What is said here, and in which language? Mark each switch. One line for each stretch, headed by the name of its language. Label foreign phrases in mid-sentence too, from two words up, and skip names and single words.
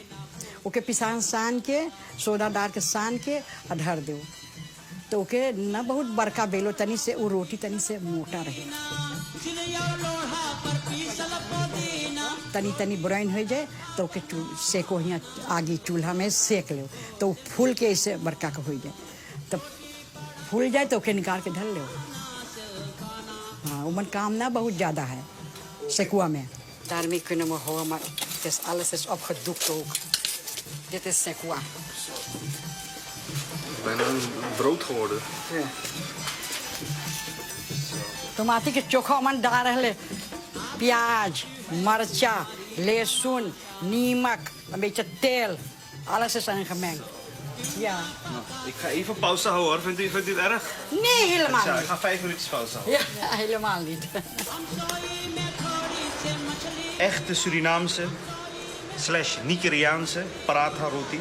Caribbean Hindustani: ओके पिसान सान के सोडा डाल के सान के धर दो तो ओके न बहुत बड़का बेलो तनी से वो रोटी तनी से मोटा रहे तनी तनी ब्राउन हो जाए तो ओके सेको यहाँ आगे चूल्हा में सेक लो तो फूल के ऐसे बड़का का हो जाए तब फूल जाए तो ओके निकाल के धर लो। हाँ उमन काम ना बहुत ज़्यादा है सेकुआ में
Dutch: daarmee kunnen we gewoon maar het is alles is opgedoekt ook. Dit is sequoia. Bijna een brood geworden. Ja.
Caribbean Hindustani: टमाटी के चोखा मन डाल रहे प्याज मरचा लहसुन नीमक
Dutch: een beetje
Caribbean Hindustani: तेल
Dutch: alles is aangemengd. Ja. Nou, ik ga even pauze houden hoor. Vindt u het erg? Nee, helemaal Ja, ik niet. ga 5 minuutjes pauze houden. Ja, helemaal niet. Echte Surinaamse / Nigeriaanse paratha roti.